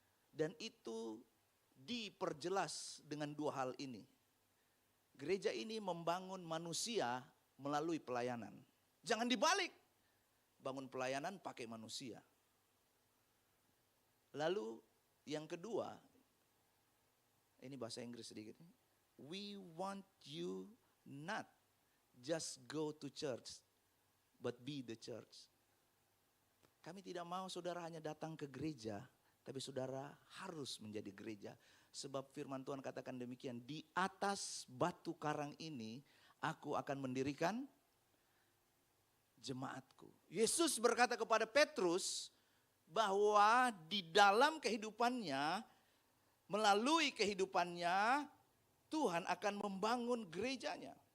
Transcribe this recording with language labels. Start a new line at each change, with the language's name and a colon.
Indonesian: Dan itu diperjelas dengan 2 hal ini. Gereja ini membangun manusia melalui pelayanan. Jangan dibalik, bangun pelayanan pakai manusia. Lalu yang kedua, ini bahasa Inggris sedikit.
English: We want you not just go to church, but be the church.
Indonesian: Kami tidak mau saudara hanya datang ke gereja, tapi saudara harus menjadi gereja. Sebab firman Tuhan katakan demikian, di atas batu karang ini aku akan mendirikan jemaatku. Yesus berkata kepada Petrus bahwa di dalam kehidupannya, melalui kehidupannya, Tuhan akan membangun gerejanya.